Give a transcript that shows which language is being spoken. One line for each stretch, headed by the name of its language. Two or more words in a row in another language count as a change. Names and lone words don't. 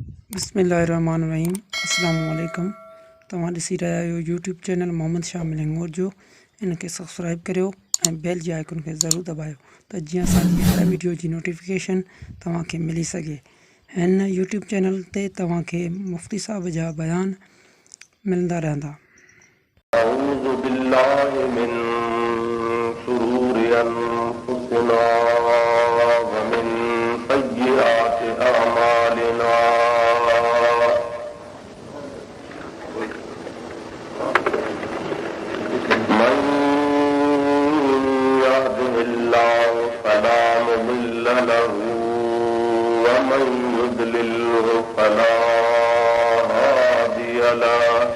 Arabic: बिस्मिल्लाहिर्रहमानिर्रहीम। अस्सलामुअलैकुम।
Sindhi: तव्हां ॾिसी रहिया आहियो
English: YouTube channel
Sindhi: मोहम्मद शाह मिलंगोर जो। इनके सब्सक्राइब करियो ऐं बेल जे आइकन खे ज़रूरु दॿायो त जीअं असांजी हर वीडियो जी नोटिफिकेशन तव्हांखे मिली सघे। हिन
English: YouTube channel
Sindhi: ते तव्हांखे मुफ्ती साहब जा बयान मिलंदा रहंदा।
Arabic: أعوذ بالله من شرور أنفسنا ومن سيئات أعمالنا. من يهده الله فلا مضل له ومن يضلله فلا هادي له.